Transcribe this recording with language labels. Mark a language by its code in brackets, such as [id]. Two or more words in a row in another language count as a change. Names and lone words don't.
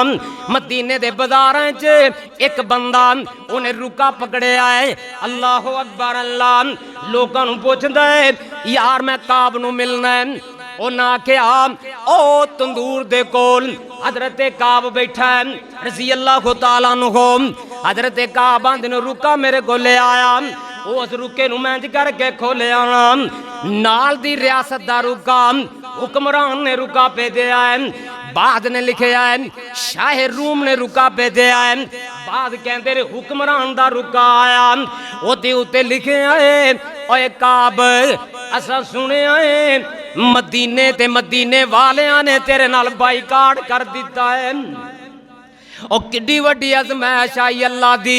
[pa] مدینے دے بازاراں چ ایک بندہ انہیں رقعہ پکڑیا ہے. [ar] الله أكبر [pa] اللہ لوکاں نوں پچھدا ہے یار میں کعب نوں ملنا ہے. انہیں آکھیا او تندور دے کول حضرت کعب بیٹھا ہے [ar] رضي الله تعالى عنه. [pa] حضرت کعب آندے نے رقعہ میرے کول لے آیا. اس رقعے نوں میں انج کرکے کھولیا نال دی ریاست دا رقعہ حکمران نے رقعہ بھیجا ہے. بعد نے لکھیا ہے شاہ روم نے رقعہ بھیجا ہے. بعد کہتے رے حکمران دا رقعہ آیا اوہدے اتے لکھیا ہے اوئے کعب اساں سنیا ہے مدینے تے مدینے والیاں نے تیرے نال بائیکاٹ کر دتا ہے. او کڈی وڈی آزمائش آئی اللہ دی.